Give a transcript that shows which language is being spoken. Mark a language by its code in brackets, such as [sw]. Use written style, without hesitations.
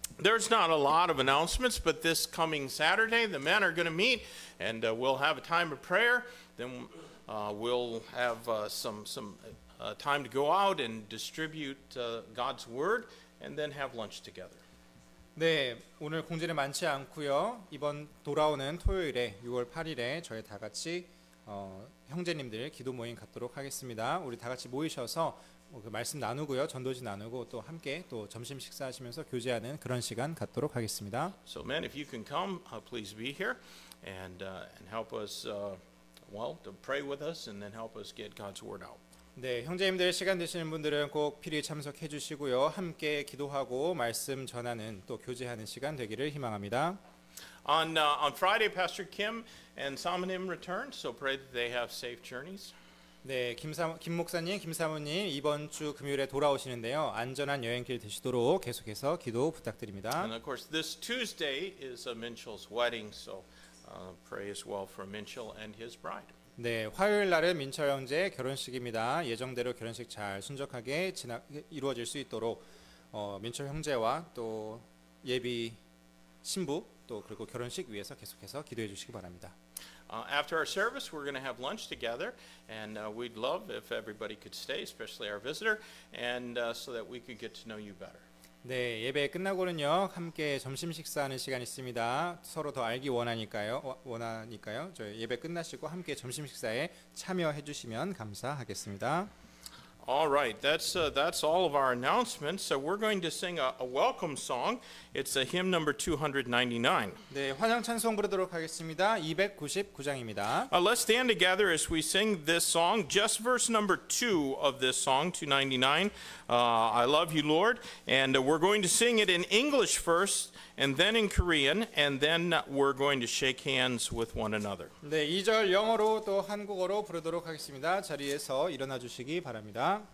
[en] There's not a lot of announcements, but this coming Saturday, the men are going to meet, and we'll have a time of prayer. Then we'll have some time to go out and distribute God's word, and then have lunch together. [ko] 네, 오늘 공지는 많지 않고요. 이번 돌아오는 토요일에 6월 8일에 저희 다 같이 형제님들 기도 모임 갖도록 하겠습니다. 우리 다 같이 모이셔서 그 말씀 나누고요, 전도지 나누고 또 함께 또 점심 식사하시면서 교제하는 그런 시간 갖도록 하겠습니다. [en] So, men, if you can come, please be here and help us, to pray with us and then help us get God's word out. [ko] 네, 형제님들 시간 되시는 분들은 꼭 필히 참석해 주시고요. 함께 기도하고 말씀 전하는 또 교제하는 시간 되기를 희망합니다. [en] On Friday, Pastor Kim and Samonim returned, so pray that they have safe journeys. [ko] 네, 김 목사님, 김 사모님 이번 주 금요일에 돌아오시는데요. 안전한 여행길 되시도록 계속해서 기도 부탁드립니다. [en] And of course, this Tuesday is Minchell's wedding, so pray as well for Minchell and his bride. [ko] 네, 화요일 날은 민철 형제 결혼식입니다. 예정대로 결혼식 잘 순적하게 이루어질 수 있도록 민철 형제와 또 예비 신부 또 그리고 결혼식 위해서 계속해서 기도해 주시기 바랍니다. [en] After our service, we're going to have lunch together, and we'd love if everybody could stay, especially our visitor, and so that we could get to know you better. [ko] 네, 예배 끝나고는요 함께 점심 식사하는 시간이 있습니다. 서로 더 알기 원하니까요. 저희 예배 끝나시고 함께 점심 식사에 참여해 주시면 감사하겠습니다. [en] All right, that's all of our announcements. So we're going to sing a welcome song. It's a hymn number 299. [ko] 네, 환영 찬송 부르도록 하겠습니다. 299장입니다. [en] Let's stand together as we sing this song. Just verse number 2 of this song, 299. I love you, Lord. And we're going to sing it in English first, and then in Korean, and then we're going to shake hands with one another. [ko] 네, 2절 영어로 또 한국어로 부르도록 하겠습니다. 자리에서 일어나 주시기 바랍니다.